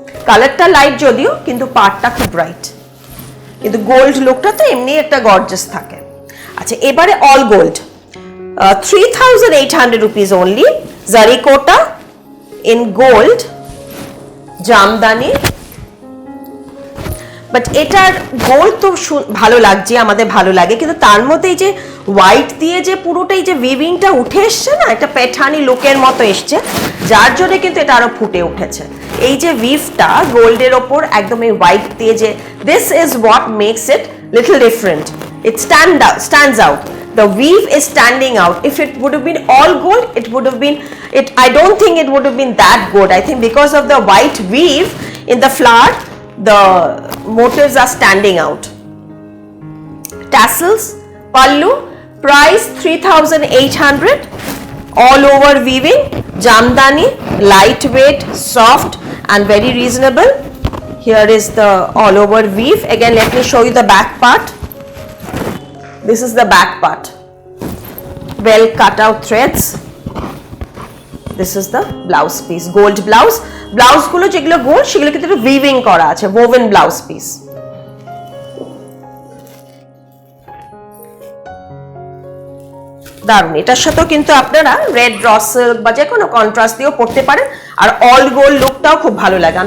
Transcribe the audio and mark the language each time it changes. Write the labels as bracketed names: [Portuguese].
[Bangla] কালারটা লাইট যদিও কিন্তু পাড়টা খুব ব্রাইট, কিন্তু গোল্ড লুকটা তো এমনি একটা গর্জিয়াস থাকে। আচ্ছা এবারে [English] all gold, 3,800 rupees only, zari kota in gold, [Bangla] Jamdani. But এটার গোল্ড তো ভালো লাগছে, আমাদের ভালো লাগে, কিন্তু তার মধ্যে এই যে হোয়াইট দিয়ে যে পুরোটাই যে উইভিংটা উঠে এসছে না, একটা পেঠানি লুকের মতো এসছে, যার জন্য কিন্তু এটা আরো ফুটে উঠেছে। এই যে উইভটা গোল্ডের ওপর একদম এই হোয়াইট দিয়ে যে, [English] This is what makes it little different. It stands out. The weave is standing out. If it would have been all gold, it would have been, I don't think it would have been that good. I think because of the white weave in the flower, the motifs are standing out. Tassels, pallu, price 3,800, all over weaving, jamdani, lightweight, soft and very reasonable. Here is the all over weave. Again, let me show you the back part. This is the back part, well cut out threads. This is the blouse piece, gold blouse. [Bangla] Blouse গুলো যেগুলো gold সেগুলো কিন্তু weaving করা আছে, [English] woven blouse piece. [Bangla] দারুণ। এটার সাথেও কিন্তু আপনারা রেড র সিল্ক বা যে কোনো কন্ট্রাস্ট দিয়েও পরতে পারেন, আর অল গোল্ড লুকটাও খুব ভালো লাগে।